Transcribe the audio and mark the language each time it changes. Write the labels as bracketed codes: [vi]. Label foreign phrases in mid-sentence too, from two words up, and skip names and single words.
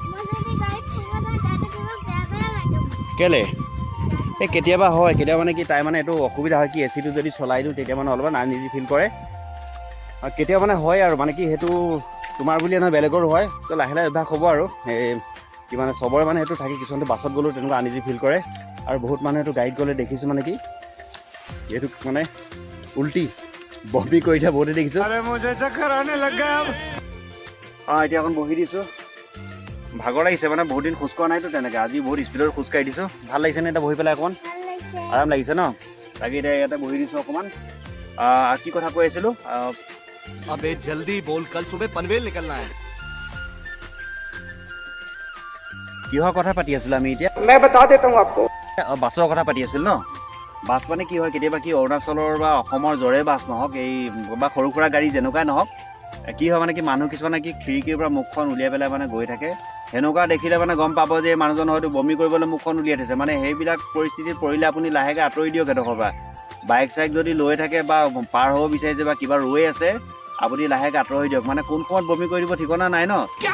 [as] কেলে এই কেতিয়াবা মানে কি তাই মানে এইটো অসুবিধা হয় কি এচিটো যদি চলাই দিওঁ তেতিয়া মানে অলপমান [en] uneasy feel [as] কৰে আৰু কেতিয়াবা মানে হয় আৰু মানে কি সেইটো তোমাৰ বুলিয়ে নহয় বেলেগৰো হয় তো লাহে অভ্যাস হ'ব আৰু কি মানে চবৰে মানে সেইটো থাকে কিছুমানে বাছত গ'লেও তেনেকুৱা [en] uneasy feel [as] কৰে আৰু বহুত মানুহে এইটো গাড়ীত গ'লে দেখিছোঁ মানে কি এইটো মানে উল্টি বমি কৰি দিয়া বহুতে দেখিছোঁ অঁ এতিয়া অকণ বহি দিছোঁ ভাগৰ লাগিছে মানে বহুত দিন খোজকঢ়া নাইতো তেনেকৈ আজি বহুত স্পীডত খোজকাঢ়ি দিছোঁ ভাল লাগিছেনে এতিয়া বহি পেলাই অকণমান আৰাম লাগিছে ন তাকে এতিয়া ইয়াতে বহি দিছোঁ অকণমান কি কথা কৈ আছিলোঁ [hi] अबे जल्दी बोल कल सुबह पनवेल निकलना है [as] কিহৰ কথা পাতি আছিলোঁ আমি এতিয়া [hi] मैं बता देता हूँ आपको [as] বাছৰ কথা পাতি আছিলোঁ ন বাছ মানে কি হয় কেতিয়াবা কি অৰুণাচলৰ বা অসমৰ য'ৰে বাছ নহওক এই বা সৰু সুৰা গাড়ী যেনেকুৱাই নহওক কি হয় মানে কি মানুহ কিছুমানে কি খিৰিকীৰ পৰা মুখখন উলিয়াই পেলাই মানে গৈ থাকে সেনেকুৱা দেখিলে মানে গম পাব যে মানুহজন হয়তো বমি কৰিবলৈ মুখখন উলিয়াই থৈছে মানে সেইবিলাক পৰিস্থিতিত পৰিলে আপুনি লাহেকৈ আঁতৰি দিয়ক এডোখৰ পৰা বাইক চাইক যদি লৈ থাকে বা পাৰ হ'ব বিচাৰিছে বা কিবা ৰৈ আছে আপুনি লাহেকৈ আঁতৰি দিয়ক মানে কোন সময়ত বমি কৰি দিব ঠিকনা নাই ন